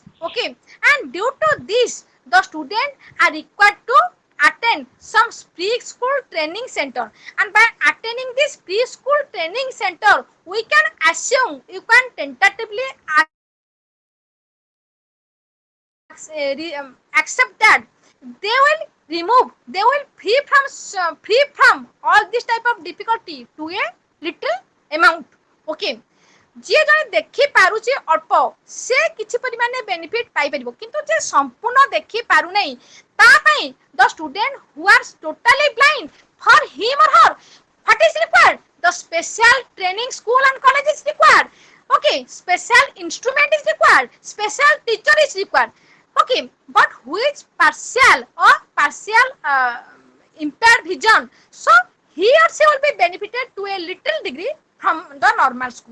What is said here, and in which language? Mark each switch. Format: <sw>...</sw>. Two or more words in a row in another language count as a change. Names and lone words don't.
<en>Okay, and due to this, the students are required to attend some preschool training center, and by attending this preschool training center, we can assume, you can tentatively accept that they will free from all this type of difficulty to a little amount.</en> <or>Okay, ଯିଏ ଜଣେ ଦେଖି ପାରୁଛି ଅଳ୍ପ, ସେ କିଛି ପରିମାଣରେ ବେନିଫିଟ ପାଇପାରିବ, କିନ୍ତୁ ଯେ ସମ୍ପୂର୍ଣ୍ଣ ଦେଖି ପାରୁନାହିଁ, ତା ପାଇଁ</or> <en>the student who are totally blind, for him or her, what is required? The special training school and college is required. Okay, special instrument is required, special teacher is required. Okay, but who is partial or partial impaired vision, so he or she will be benefited to a little degree from the normal school.</en>